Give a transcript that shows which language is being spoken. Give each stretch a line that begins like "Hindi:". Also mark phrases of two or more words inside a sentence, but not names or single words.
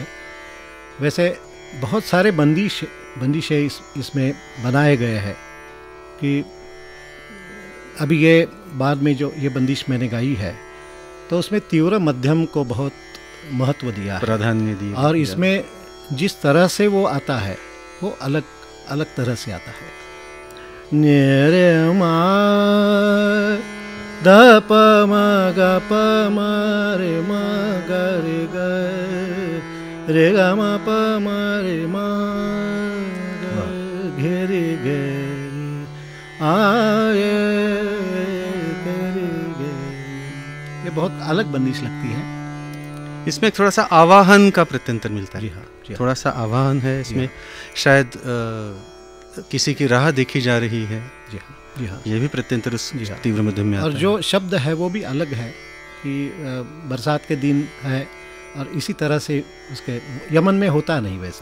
Hindi: वैसे बहुत सारे बंदिशें इसमें बनाए गए हैं कि अभी ये बाद में जो ये बंदिश मैंने गाई है तो उसमें तीव्र मध्यम को बहुत महत्व दिया है, प्राधान्य दिया, और इसमें जिस तरह से वो आता है वो अलग अलग तरह से आता है। रे मा द प म ग प म रे म ग रे ग रे ग म प म रे म घे रे गे आए गे। ये बहुत अलग बंदिश लगती है। इसमें थोड़ा सा आवाहन का प्रत्यंतर मिलता है। जी हाँ, जी हाँ। थोड़ा सा आवाहन है इसमें, शायद किसी की राह देखी जा रही है। जी हाँ, जी हाँ। ये भी प्रत्यंतर उस जी हाँ। तीव्र मध्यम में आता और है। जो शब्द है वो भी अलग है कि बरसात के दिन है, और इसी तरह से उसके यमन में होता नहीं वैसे।